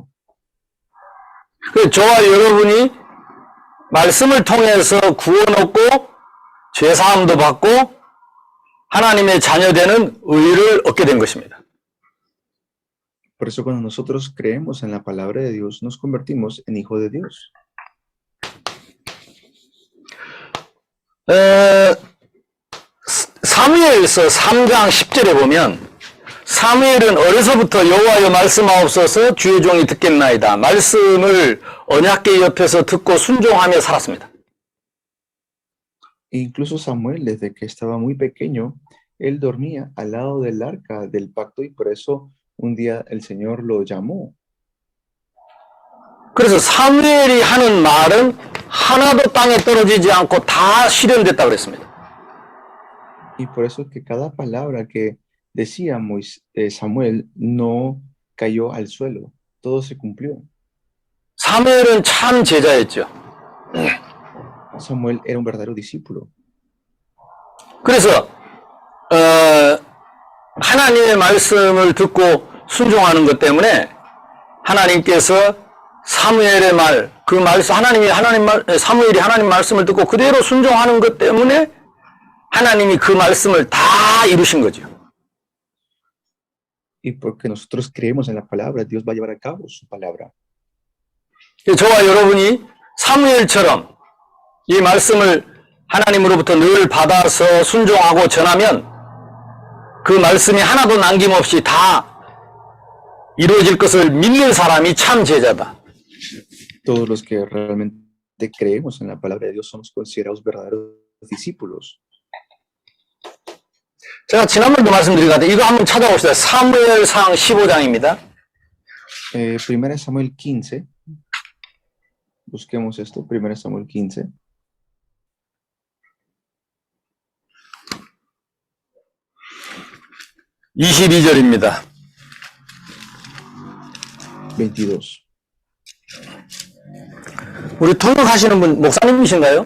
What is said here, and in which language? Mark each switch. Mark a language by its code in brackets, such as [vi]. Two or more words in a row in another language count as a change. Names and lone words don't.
[ko] 그래서 저와 여러분이 말씀을 통해서 구원 얻고 죄사함도 받고 하나님의 자녀되는 의를 얻게 된 것입니다. [es] Por eso cuando nosotros creemos en la palabra de Dios, nos convertimos en hijos de Dios. [ko] 사무엘서 3장 10절에 보면 사무엘은 어려서부터 여호와여 말씀하옵소서 주의 종이 듣겠나이다. 말씀을 언약궤 옆에서 듣고 순종하며 살았습니다. [es] Incluso Samuel, desde que estaba muy pequeño, él dormía al lado del arca del pacto y por eso un día el Señor lo llamó. [ko] 그래서 사무엘이 하는 말은 하나도 땅에 떨어지지 않고 다 실현됐다 그랬습니다. [es] Y por eso que cada palabra que decía Samuel no cayó al suelo, todo se cumplió. [ko] 사무엘은 참 제자였죠. [es] Samuel era un verdadero discípulo. [ko] 그래서 하나님의 말씀을 듣고 순종하는 것 때문에 하나님께서 사무엘의 말, 그 말씀 사무엘이 하나님 말씀을 듣고 그대로 순종하는 것 때문에 하나님이 그 말씀을 다 이루신 거죠. [es] Y porque nosotros creemos en la palabra, Dios va a llevar a cabo su palabra. [ko] 저와 여러분이 사무엘처럼 이 말씀을 하나님으로부터 늘 받아서 순종하고 전하면 그 말씀이 하나도 남김없이 다 이루어질 것을 믿는 사람이 참 제자다. [es] Todos los que realmente creemos en la palabra de Dios somos considerados verdaderos discípulos. [ko] 제가 지난번도 말씀드린 것 같아요. 이거 한번 찾아봅시다. 사무엘상 15장입니다. [es] Primera Samuel 15. Busquemos esto. Primera Samuel 15. [ko] (22절입니다) 22. 우리 통역하시는 분 목사님이신가요?